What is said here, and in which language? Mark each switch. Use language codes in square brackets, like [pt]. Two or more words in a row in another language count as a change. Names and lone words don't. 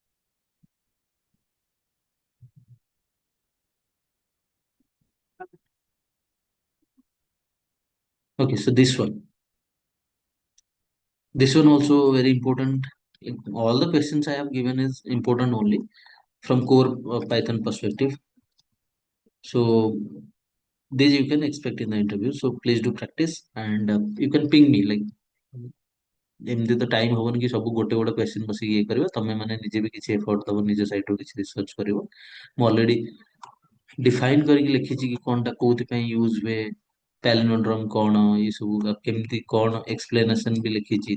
[en] Okay, so this one also very important. Like, all the questions I have given is important only from core Python perspective. So this you can expect in the interview. So please do practice, and you can ping me like [or] ଏମିତି ତ ଟାଇମ ହବନି କି ସବୁ ଗୋଟେ ଗୋଟେ କ୍ୱେଶ୍ଚିନ୍ ବସିକି ଇଏ କରିବ, ତମେ ମାନେ ନିଜେ ବି କିଛି ଏଫର୍ଟ ଦବ, ନିଜ ସାଇଡରୁ କିଛି ରିସର୍ଚ୍ଚ କରିବ। ମୁଁ [en] already define [or] କରିକି ଲେଖିଛି କି କଣଟା କୋଉଥିପାଇଁ ୟୁଜ୍ ହୁଏ, ପ୍ୟାଲିଣ୍ଡ୍ରୋମ କଣ, ଏ ସବୁ କେମିତି କଣ ଏକ୍ସପ୍ଲେନେସନ ବି ଲେଖିଛି।